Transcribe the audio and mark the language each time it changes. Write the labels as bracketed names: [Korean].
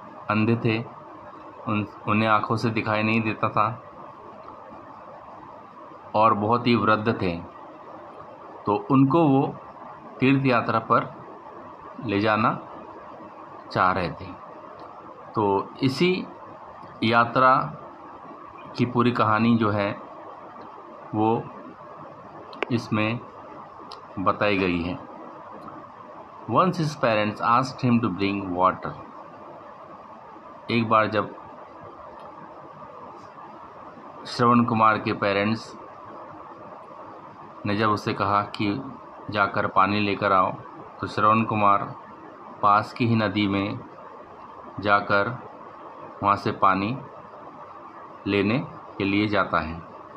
[Hindi] अंधे थे, उन्हें आँखों से दिखाई नहीं देता था और बहुत ही वृद्ध थे, तो उनको वो तीर्थ यात्रा पर ले जाना चाह रहे थे। तो इसी यात्रा की पूरी कहानी जो है वो इसमें बताई गई है। [English] Once his parents asked him to bring water. [Hindi] एक बार जब श्रवण कुमार के पेरेंट्स ने जब उसे कहा कि जाकर पानी लेकर आओ, तो श्रवण कुमार पास की ही नदी में जाकर वहाँ से पानी लेने के लिए जाता है।